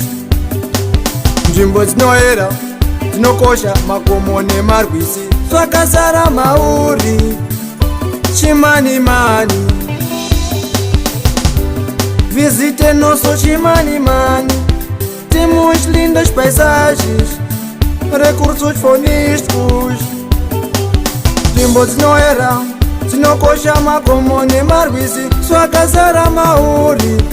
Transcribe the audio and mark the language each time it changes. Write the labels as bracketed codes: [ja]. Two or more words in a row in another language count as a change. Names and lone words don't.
[sn] Nzvimbo dzinoera, dzinokosha, makomo nemarwisi, zvakazara mauri. Chimanimani, [pt] visite nosso Chimanimani, temos lindas paisagens, recursos faunísticos. [sn] Nzvimbo dzinoera, dzinokosha, makomo nemarwisi, zvakazara mauri.